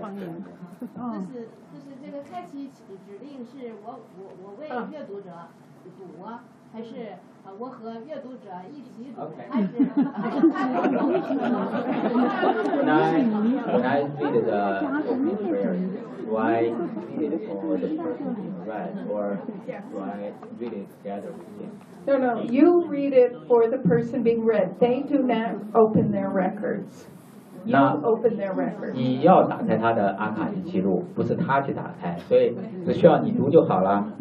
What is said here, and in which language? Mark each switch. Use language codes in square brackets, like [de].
[zh] 就是这个开启指令是我为阅读者读，还是我和阅读者一起读， [en] Do I read it for the person being read, or do I read it together with him? No, you read it for the person being read. They do not open their records. You open their records. [zh] 你要打开他的阿卡西记录，不是他去打开，所以只需要你读就好了。